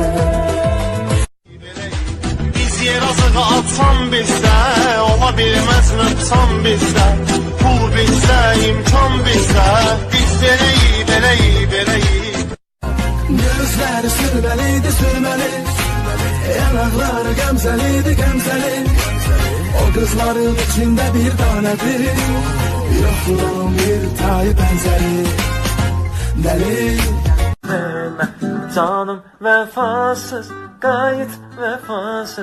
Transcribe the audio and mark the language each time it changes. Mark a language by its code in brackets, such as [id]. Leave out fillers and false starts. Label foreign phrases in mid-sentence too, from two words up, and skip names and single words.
[az] Biz yer azığı atsan bizdə, ola bilməz nöqsan bizdə. Pul bizdə, imkan bizdə, biz verəyik, verəyik, verəyik. Gözləri sürməliydi, sürməli. [tr] Yanakları gemzeliydi, gemzeli. O kızların içinde bir tanedir. Yoktur onun bir tayı benzeri. Deli canım vefasız, gayet vefasız.